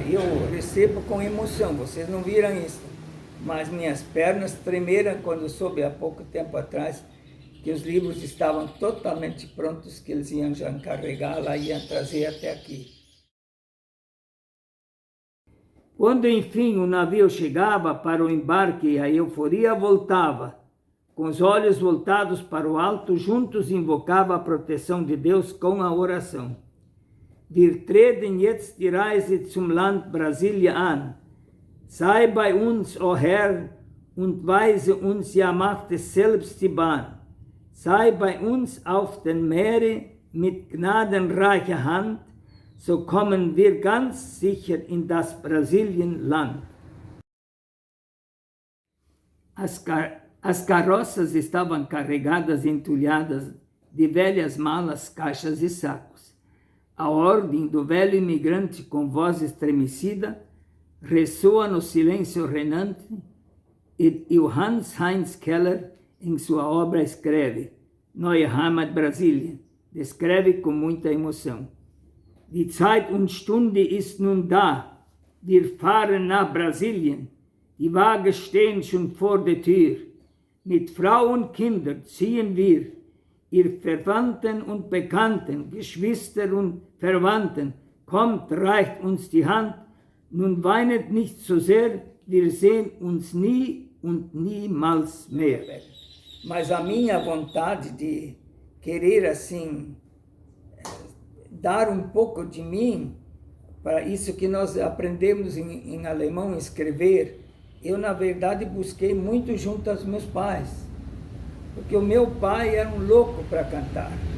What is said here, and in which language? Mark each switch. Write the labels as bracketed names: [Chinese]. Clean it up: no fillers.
[Portuguese] E eu recebo com emoção, vocês não viram isso, mas minhas pernas tremeram quando soube há pouco tempo atrás que os livros estavam totalmente prontos, que eles iam já encarregar lá e iam trazer até aqui. Quando enfim o navio chegava para o embarque e a euforia voltava, com os olhos voltados para o alto, juntos invocava a proteção de Deus com a oração. [German] Wir treten jetzt die Reise zum Land Brasilia an. Sei bei uns, o Herr, und weise uns, ja macht es selbst die Bahn. Sei bei uns auf den Meere mit gnadenreicher Hand, so kommen wir ganz sicher in das Brasilienland. [Portuguese] As carroças estavam carregadas e entulhadas de velhas malas, caixas e sacos. A ordem do velho imigrante com voz estremecida ressoa no silêncio reinante e o Hans-Heinz Keller, em sua obra, escreve: Neue Heimat Brasilien, descreve com muita emoção. [German] Die Zeit und Stunde ist nun da, wir fahren nach Brasilien, die Wagen stehen schon vor der Tür. Mit Frau und Kindern ziehen wir, ihr Verwandten und Bekannten, Geschwister und Verwandten, kommt, reicht uns die Hand, nun weinet nicht so sehr, wir sehen uns nie und niemals mehr. [Portuguese] Mas a minha vontade de querer assim dar um pouco de mim para isso que nós aprendemos em alemão, escrever, eu na verdade busquei muito junto aos meus pais, porque o meu pai era um louco para cantar.